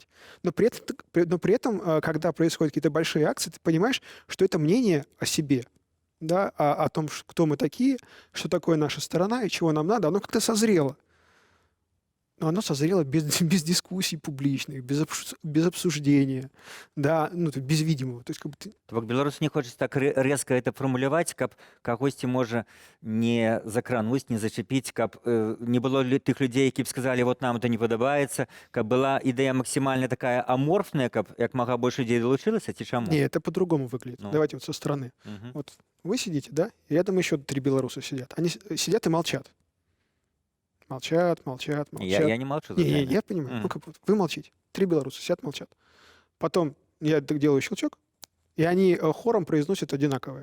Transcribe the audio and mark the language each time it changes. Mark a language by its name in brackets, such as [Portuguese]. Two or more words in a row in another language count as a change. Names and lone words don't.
[Russian] Но при этом, когда происходят какие-то большие акции, ты понимаешь, что это мнение о себе, да, о том, кто мы такие, что такое наша сторона и чего нам надо, оно как-то созрело. Но оно созрело без дискуссий публичных, без обсуждения, да, ну, без видимого. То есть, как бы [Belarusian] То бок беларус не хочуць так [Russian] резка это [Belarusian] фармуляваць, каб кагосьці можа не закрануць, не зачапіць, каб не было тых людзей, які б сказалі, [Russian] вот нам это [Belarusian] не падабаецца, каб была ідэя максімальна такая аморфная, каб як мага больш людзей далучылася, ці чаму? [Russian] Не, это по-другому выглядит. Ну. Давайте вот со стороны. Мгм. Вот вы сидите, да, и рядом еще 3 белоруса сидят. Они сидят и молчат. Молчат. Я не молчу. за Не, тебя. я понимаю. Ну, как вот вы молчите. 3 белоруса сидят, молчат. Потом я так делаю щелчок, и они хором произносят одинаковое.